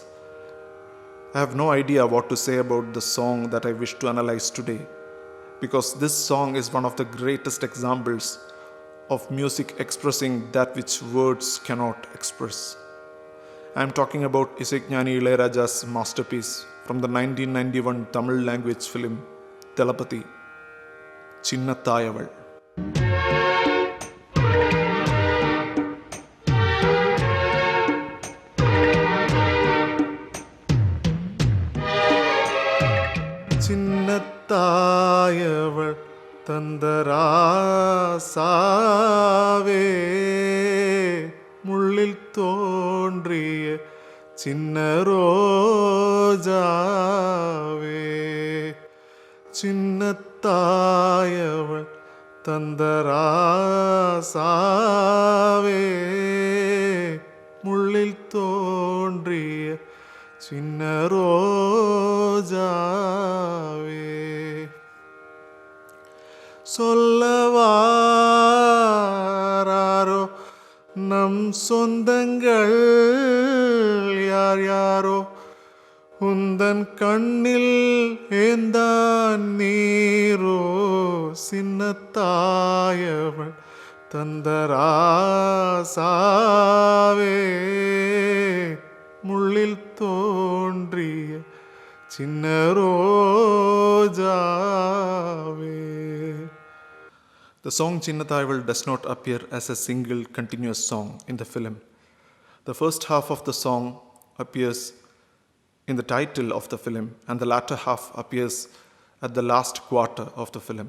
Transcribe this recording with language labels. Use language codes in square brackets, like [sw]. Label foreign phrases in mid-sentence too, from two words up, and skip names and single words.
[en] I have no idea what to say about the song that I wish to analyze today, because this song is one of the greatest examples of music expressing that which words cannot express. I am talking about Isaignani Ilayaraja's masterpiece from the 1991 Tamil language film Thalapathy, Chinnathayaval. [ta] சின்னத்தாயவள் தந்தராசாவே முள்ளில் தோன்றிய சின்ன ரோஜாவே சின்னத்தாயவள் தந்தராசாவே முள்ளில் தோன்றிய சின்ன ரோஜாவே சொல்லவாரோ நம் சொந்தங்கள் யார் யாரோ உந்தன் கண்ணில் ஏந்தான் நீரோ சின்னத்தாயவள் தந்தராசாவே முள்ளில் தோன்றிய சின்ன ரோஜாவே. [en] The song Chinnathayaval does not appear as a single continuous song in the film. The first half of the song appears in the title of the film, and the latter half appears at the last quarter of the film.